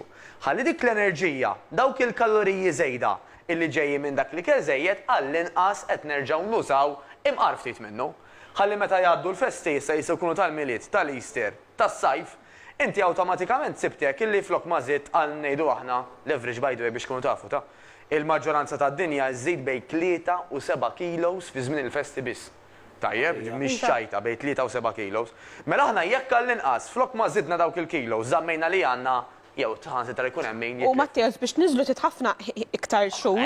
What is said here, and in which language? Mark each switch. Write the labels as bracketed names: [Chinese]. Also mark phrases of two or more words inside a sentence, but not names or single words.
[Maltese] Ħalli dik l-enerġija, dawk il-kaloriji żejda illi ġejji minn dak li kell żejjed għall-inqas qed nerġgħu nużaw imqar ftit minnu. Ħalli meta jgħaddu l-festi se jkunu tal-miliet, tal-Easter, tas-sajf, inti awtomatikament sibtek illi flok ma żidt għal ngħidu aħna [English] leverage by the way [Maltese] biex tkunu tafu ta' il-maġġoranza tad-dinja żżid bejn 3 u 7 kilos fi żmien il-festi biss. Tajjeb, mhix ċajta bejn 3 u 7 kilos. Mela aħna jekk għall-inqas flok ma żidna dawk il-kilos żammejna li għandna jew ħansitra jkun hemm min U Matteos biex niżlu titħafna iktar xhur.